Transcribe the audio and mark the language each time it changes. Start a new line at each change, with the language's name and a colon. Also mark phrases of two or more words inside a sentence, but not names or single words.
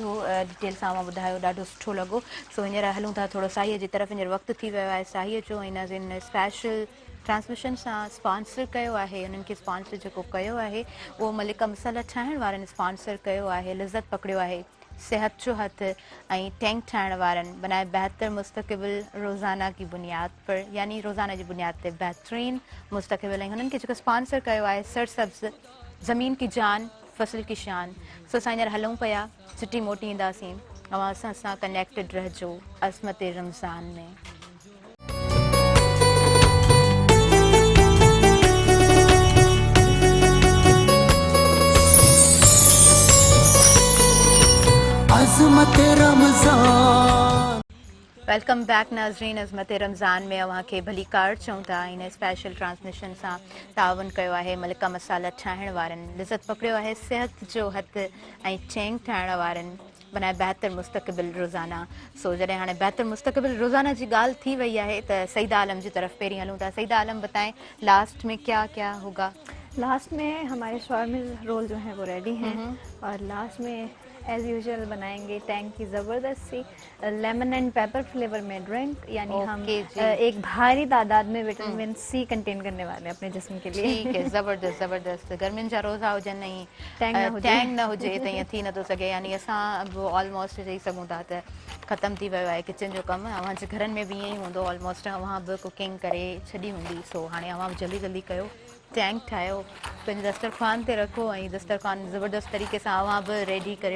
Sindhi: ॾाढो डिटेल सां ॿुधायो ॾाढो सुठो लॻो सो हींअर हलूं था थोरो साईअ जी तरफ़ हींअर वक़्तु थी वियो आहे साईअ जो हिन स्पेशल ट्रांसमिशन सां स्पॉन्सर कयो आहे उन्हनि खे स्पॉन्सर जेको कयो आहे उहो मलिका मसाला ठाहिण वारनि स्पॉन्सर कयो आहे लिज़त पकड़ियो आहे सेहत जो हथ ऐं टैंक ठाहिण वारनि
Urdu: بنائے بہتر مستقبل روزانہ کی بنیاد پر
Sindhi: यानी रोज़ाना जी बुनियाद ते बहितरीन मुस्तक़बिल ऐं हुननि खे जेको स्पॉन्सर कयो आहे
Urdu: سرسبز زمین کی جان فصل کی شان
Sindhi: सो असां हींअर हलूं पिया छुटी मोटी ईंदासीं अवां असां सां कनेक्टेड रहिजो अज़मत रमज़ान में अज़मत रमज़ान वेलकम बैक नाज़रीन अज़मत रमज़ान में अव्हां खे भली कार चऊं था हिन स्पेशल ट्रांसमिशन सां तावन कयो आहे मलिका मसाला ठाहिण वारनि लिज़त पकड़ियो आहे सिहत जो हथ ऐं चैंग ठाहिण वारनि
Urdu: بنائے بہتر مستقبل روزانہ
Sindhi: सो जॾहिं हाणे बेहतर मुस्तक़बिल रोज़ाना जी ॻाल्हि थी वई आहे त सईद आलम जी तरफ़ पहिरीं हलूं था सईद आलम
Urdu: بتائیں لاسٹ میں کیا کیا ہوگا لاسٹ میں ہمارے شور میں رول جو ہے وہ ریڈی ہیں اور لاسٹ میں
English: as usual
Urdu: بنائیں گے ٹینگ کی زبردست سی
English: lemon and pepper flavour
Urdu: میں ڈرنک، یعنی ہم اوکے جی. ایک بھاری تعداد میں وٹامن سی کنٹین کرنے والے ہیں اپنے جسم کے لیے. ٹھیک ہے, زبردست زبردست.
Sindhi: गर्मियुनि जा रोज़ा हुजनि ऐं टैंग टैंग न हुजे। न हुजे त ईअं थी नथो सघे। यानी असां बि ऑलमोस्ट चई सघूं था त ख़तमु थी वियो आहे किचन जो कमु। अव्हांजे घरनि में बि ईअं ई हूंदो ऑलमोस्ट, अव्हां बि कुकिंग करे छॾी हूंदी। सो हाणे अव्हां बि जल्दी जल्दी कयो, टैंक ठाहियो, पंहिंजे दस्तरख़्वान ते रखो ऐं दस्तरख़्वान ज़बरदस्त तरीक़े सां अव्हां बि रेडी करियो।